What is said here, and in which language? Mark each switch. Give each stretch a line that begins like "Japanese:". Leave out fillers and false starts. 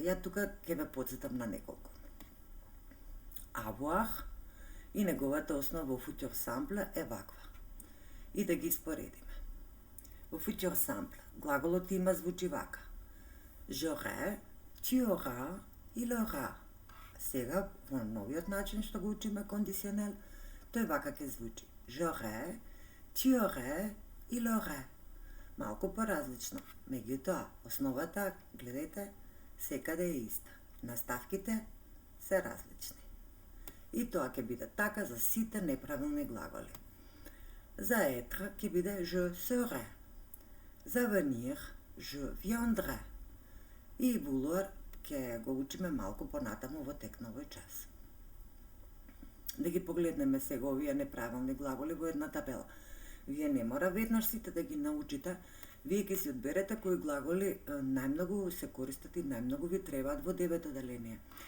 Macedonian: Ја тука ќе ве потсетам на неколку. Avoir и неговата основа во futur simple е ваква. И да ги споредиме. Во futur simple глаголот има звучи вака.
French: J'aurai, tu auras, il aura.
Macedonian: Сега, во новиот начин што го учиме кондиционел, тој вака ќе звучи.
French: J'aurai, tu aurais, il aurait.
Macedonian: Малку поразлично. Меѓутоа, основата, гледајте, секаде е иста. Наставките се различни. И тоа ќе биде така за сите неправилни глаголи. За être ќе биде
French: je serai. За venir, je viendrai.
Macedonian: И vouloir ќе го учиме малку понатаму во тек на овој час. Да ги погледнеме сега овие неправилни глаголи во една табела. Вие не мора веднаш сите да ги научите, вие ќе си одберете кои глаголи најмногу се користат и најмногу ви требаат во девето деление.